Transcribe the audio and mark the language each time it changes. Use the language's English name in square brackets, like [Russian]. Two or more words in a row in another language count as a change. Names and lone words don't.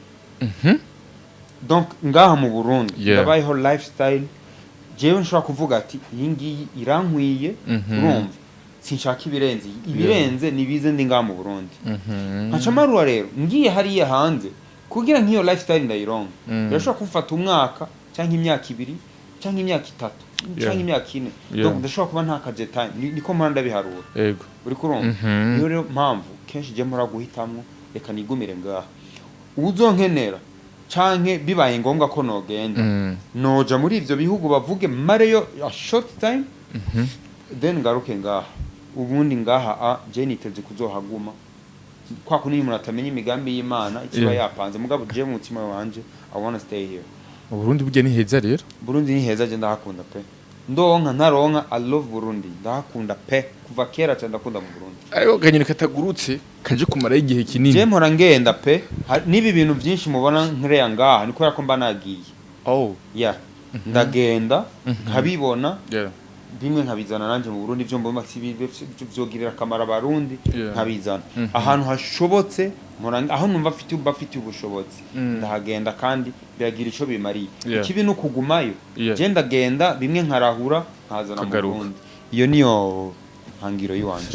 [Rundi] donc ngaha mu Burundi ndabayeho lifestyle jewe nshobora kuvuga ati iyi ngiyi irankwiye urumva sinshaka ibirenze nibize ndi ngaha mu Burundi nkacamarura rero ngiye hariya hanze kugira nk'iyo lifestyle ndayironka birashobora kumfata umwaka cyangwa imyaka ibiri cyangwa imyaka itatu cyangwa imyaka ine donc ndashobora kuba ntakaje time niko mpora ndabiharura yego uri kurumva niyo rero mpamvu kenshi je mpora guhitamwo reka nigumire ngaha uzonkenera canke bibaye ngombwa ko nogenda noja muri ivyo bihugu bavuge mareyo [English] a short time then [Rundi] ngaruke ngaha ubundi ngaha je niteze kuzohaguma kwa kuni umuntu atamenya imigambi y'Imana ikiba yapanze mugabo je mu mutima wanje [English] I want to stay here [Rundi] Burundi buje ni heza rero Burundi ni heza je ndahakunda pe ndonka ntaronka [English] I love Burundi [Rundi] ndahakunda pe kuva kera cyane ndakunda mu Burundi ariko ganyine katagurutse kaje kumara igihe kinini je mpora ngenda pe nibi bintu byinshi mubona nkireya ngaha niko yako mba nagiye ndagenda nkabibona bimwe nkabizana nanje mu Burundi byo mbona byogirira akamara abarundi nkabizana ahantu hashobotse aho numva afite ubushobozi ndahagenda kandi biragira ico bimariye ikibi no kugumayo je ndagenda bimwe nkarahura nkazana mu Burundi iyo niyo hangiro yiwanje